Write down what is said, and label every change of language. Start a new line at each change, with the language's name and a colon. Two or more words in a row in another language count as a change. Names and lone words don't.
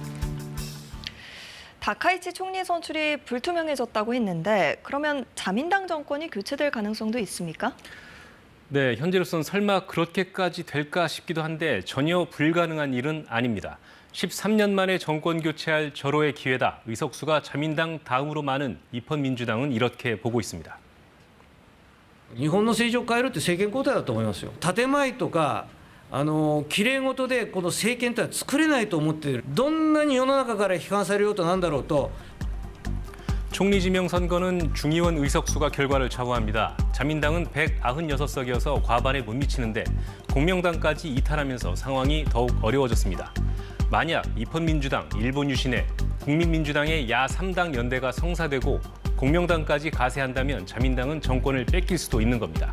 Korean: 다카이치 총리 선출이 불투명해졌다고 했는데 그러면 자민당 정권이 교체될 가능성도 있습니까? 네, 현재로선 설마 그렇게까지 될까 싶기도 한데 전혀 불가능한 일은 아닙니다. 13년 만에 정권 교체할 절호의 기회다. 의석수가 자민당 다음으로 많은 입헌민주당은 이렇게 보고 있습니다.
Japanese: 日本の政治を変えるって政権交代だと思いますよ。建前とか綺麗事でこの政権とは作れないと思っている。どんなに世の中から批判されようとなんだろうと
Korean: 총리 지명 선거는 중의원 의석수가 결과를 좌우합니다. 자민당은 196석이어서 과반에 못 미치는데 공명당까지 이탈하면서 상황이 더욱 어려워졌습니다. 만약 입헌민주당, 일본 유신회, 국민민주당의 야 3당 연대가 성사되고 공명당까지 가세한다면 자민당은 정권을 뺏길 수도 있는 겁니다.